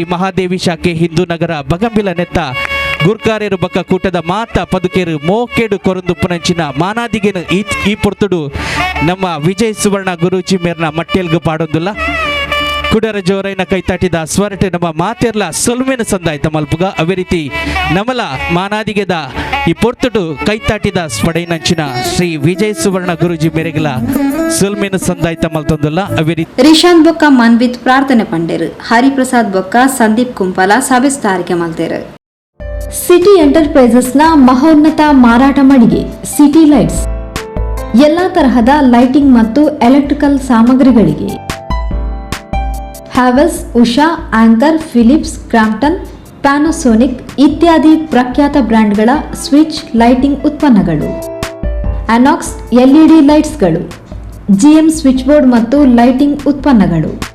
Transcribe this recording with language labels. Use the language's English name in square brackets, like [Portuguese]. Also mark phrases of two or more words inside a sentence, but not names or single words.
[Tulu] ಮಹಾದೇವಿ ಶಾಖೆ ಹಿಂದೂ ನಗರ ಬಗಂಬಿಲ ನೆತ್ತ ಗುರ್ಕಾರೇರು ಬಕ್ಕ ಕೂಟದ ಮಾತ ಪದುಕೇರು ಮೋಕೇಡು ಕೊರೊಂದುಪ್ಪುನಂಚಿನ ಮಾನಾದಿಗೆನು ಈ ಪೊರ್ತುಡು ನಮ್ಮ ವಿಜಯ್ ಸುವರ್ಣ ಗುರೂಜಿ ಮೇರ್ನ ಮಟ್ಟೆಲ್ಗು ಪಾಡೊಂದುಲ್ಲ ಕುಡರ ಜೋರೈನ ಕೈತಾಟಿದ ಸ್ವರಟೆ ನಮ್ಮ ಮಾತೆರ್ಲ ಸೊಲ್ಮೆನ ಸಂದಾಯ್ತ ಮಲ್ಪುಗ ಅವೇ ರೀತಿ ನಮಲ ಮಾನಾದಿಗೆದ ಈ ಪೊರ್ತುಡು ಕೈತಾಟಿದ ಸ್ಪಡೈನಂಚಿನ ಶ್ರೀ ವಿಜಯ್ ಸುವರ್ಣ ಗುರೂಜಿ ಮೇರೆಗಲ ಸೊಲ್ಮೆನ ಸಂದಾಯ್ತ ಮಲ್ತೊಂದುಲ್ಲ ಅವೇ ರೀತಿ ರಿಶಾಂತ್ ಬೊಕ್ಕ ಮನ್ವಿತ್ ಪ್ರಾರ್ಥನೆ ಪಂಡೇರು, ಹರಿಪ್ರಸಾದ್ ಬೊಕ್ಕ ಸಂದೀಪ್ ಕುಂಪಲ ಸಭೆ ಸ್ಥಾರಿಕೆ ಮಲ್ತೇರು. [Kannada] ಸಿಟಿ ಎಂಟರ್ಪ್ರೈಸಸ್ನ ಮಹೋನ್ನತ ಮಾರಾಟ ಮಳಿಗೆ ಸಿಟಿ ಲೈಟ್ಸ್, ಎಲ್ಲಾ ತರಹದ ಲೈಟಿಂಗ್ ಮತ್ತು ಎಲೆಕ್ಟ್ರಿಕಲ್ ಸಾಮಗ್ರಿಗಳಿಗೆ ಹ್ಯಾವೆಲ್ಸ್, ಉಷಾ, ಆಂಕರ್, ಫಿಲಿಪ್ಸ್, ಕ್ರಾಂಪ್ಟನ್, ಪ್ಯಾನಾಸೋನಿಕ್ ಇತ್ಯಾದಿ ಪ್ರಖ್ಯಾತ ಬ್ರ್ಯಾಂಡ್ಗಳ [English] switch lighting [Kannada] ಉತ್ಪನ್ನಗಳು, ಅನಾಕ್ಸ್ ಎಲ್ಇಡಿ ಲೈಟ್ಸ್ಗಳು, ಜಿಎಂ [English] switch board [Kannada] ಮತ್ತು ಲೈಟಿಂಗ್ ಉತ್ಪನ್ನಗಳು,